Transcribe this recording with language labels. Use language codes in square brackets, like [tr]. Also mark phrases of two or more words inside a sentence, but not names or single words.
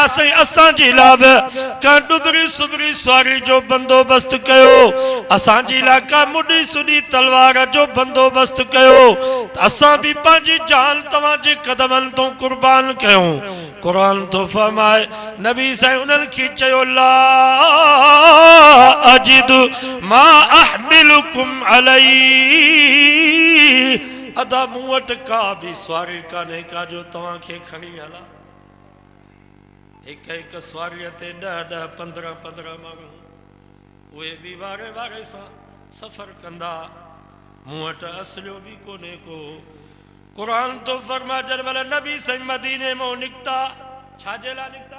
[sd] साईं असांजे लाइ बि का डुबरी सुबरी सवारी जो बंदोबस्त कयो, असांजी लाइ का मुडी सुडी तलवार जो बंदोबस्त कयो, असां भी पंहिंजी जान तव्हांजे कदमनि तो कुर्बान कयूं। क़ुरान तो फरमाए नबी साईं उन्हनि खे चयो, [ar] لا أجد ما أحملكم عليه. [sd] अदा मूं वटि का भी सवारी कान्हे का जो तव्हांखे खणी हला। एक सवारीअ ते 10-10, 15-15 माण्हू, उहे भी वारे वारे सां सफ़र कंदा। मूं वटि असलियो भी कोन्हे को। क़ुरान तो फरमा जॾहिं महिल नबी साईं मदीने मां निकिता, छाजे लाइ निकिता?